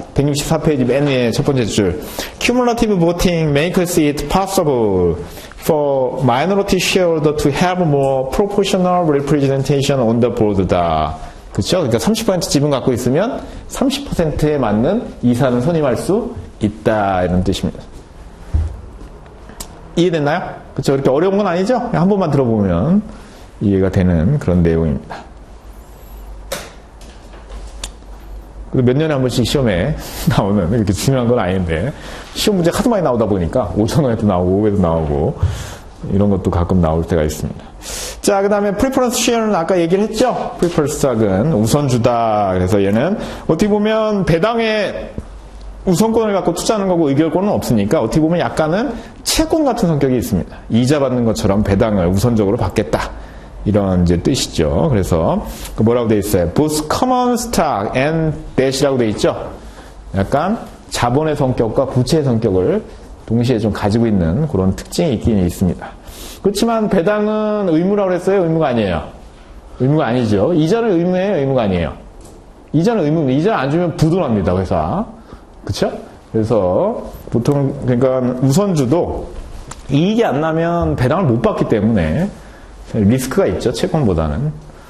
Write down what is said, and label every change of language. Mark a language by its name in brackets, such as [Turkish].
[Korean] 164페이지 맨 위에 첫 번째 줄. [English] Cumulative voting makes it possible for minority shareholder to have more proportional representation on the board다. [Korean] 그렇죠? 그러니까 30% 지분 갖고 있으면 30%에 맞는 이사는 선임할 수 있다, 이런 뜻입니다. 이해됐나요? 그렇죠? 그렇게 어려운 건 아니죠? 한 번만 들어보면 이해가 되는 그런 내용입니다. 몇 년에 한 번씩 시험에 나오는, 이렇게 중요한 건 아닌데, 시험 문제 하도 많이 나오다 보니까 5,000원에도 나오고 500에도 나오고 이런 것도 가끔 나올 때가 있습니다. 자, 그 다음에 프리퍼런스 쉐어는 아까 얘기를 했죠? 프리퍼런스 스탁은 우선주다. 그래서 얘는 어떻게 보면 배당에 우선권을 갖고 투자하는 거고 의결권은 없으니까 어떻게 보면 약간은 채권 같은 성격이 있습니다. 이자 받는 것처럼 배당을 우선적으로 받겠다, 이런 이제 뜻이죠. 그래서 뭐라고 돼 있어요? [English] Both common stock and debt이라고 [Korean] 돼 있죠. 약간 자본의 성격과 부채의 성격을 동시에 좀 가지고 있는 그런 특징이 있긴 있습니다. 그렇지만 배당은 의무라고 했어요? 의무가 아니에요? 의무가 아니죠. 이자는 의무예요? 의무가 아니에요? 이자는 의무입니다. 이자를 안 주면 부도납니다, 회사. 그쵸? 그래서 보통, 그러니까 우선주도 이익이 안 나면 배당을 못 받기 때문에 리스크가 있죠, 채권보다는.